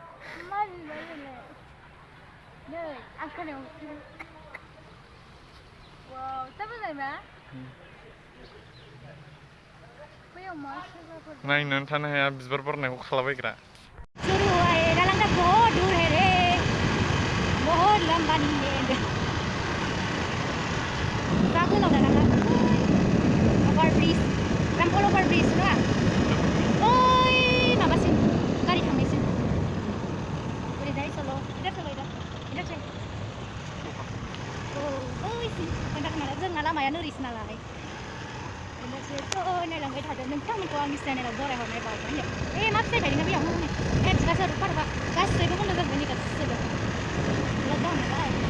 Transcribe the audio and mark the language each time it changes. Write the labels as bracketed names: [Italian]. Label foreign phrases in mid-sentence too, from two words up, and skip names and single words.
[Bodo] नै आं खोनायाव वाव जा मोजां ना बैयाव मा सोरबाफोर नायनानै थानो हाया बिबार बारनायखौ खालाबायग्रा [Hindi] शुरू हुआ है नालंदा बहुत दूर है रे बहुत लंबा नहीं है [Bodo] जा गोलाव दाना [English] over bridge [Bodo] रामफल [English] over bridge [Bodo] ना ओइ माबासिम गारि थांनायसिम ओरैजाय सलो [Hindi] इधर से [Bodo] ओइसिम खोन्थाखोमाला जोंना लामाया नोरैसो नालाय नायलांबाय थादों नोंथांमोनखौ आंनि चेनेलाव बरायहरनाय बावबाय मा फिथाइ थायदोंना बेयाव हेप्स गासैबो पार्कआ गासैबो बन्द जाजोब्बाय नै गासैबो लकडाउन नालाय